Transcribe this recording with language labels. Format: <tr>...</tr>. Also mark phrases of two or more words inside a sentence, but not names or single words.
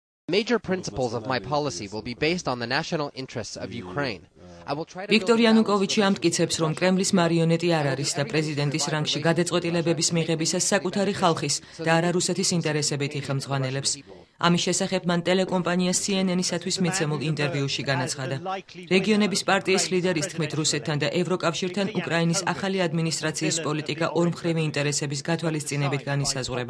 <en>Major principles of my policy will be based on the national interests of Ukraine.</en> <ka>ვიქტორ იანუკოვიჩი ამტკიცებს, რომ კრემლის მარიონეტი არ არის და პრეზიდენტის რანგში გადაწყვეტილებების მიღებისას საკუთარი ხალხის და არა რუსეთის ინტერესებით იხელმძღვანელებს. ამის შესახებ მან ტელეკომპანია CNN-ისათვის მიცემულ ინტერვიუში განაცხადა. რეგიონების პარტიის ლიდერის თქმით, რუსეთთან და ევროკავშირთან უკრაინის ახალი ადმინისტრაციის პოლიტიკა ორმხრივი ინტერესების გათვალისწინებით განისაზღვრება.</ka>